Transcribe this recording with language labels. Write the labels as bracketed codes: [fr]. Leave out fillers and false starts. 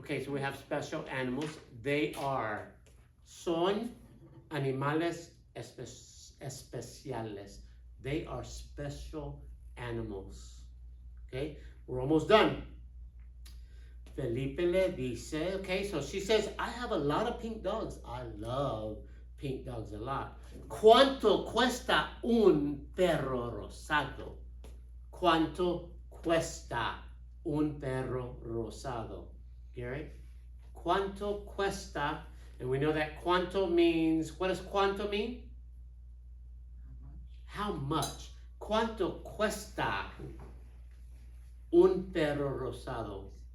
[en] Okay, so we have special animals. They are [es] son animales especiales. [en] They are special animals. Okay, we're almost done. [es] Felipe le dice, [en] okay, so she says, I have a lot of pink dogs. I love pink dogs a lot. [es] ¿Cuánto cuesta un perro rosado? ¿Cuánto cuesta un perro rosado? Gary? ¿Cuánto cuesta? [en] And we know that cuánto means, what does cuánto mean? How much? [es] ¿Cuánto cuesta un perro rosado?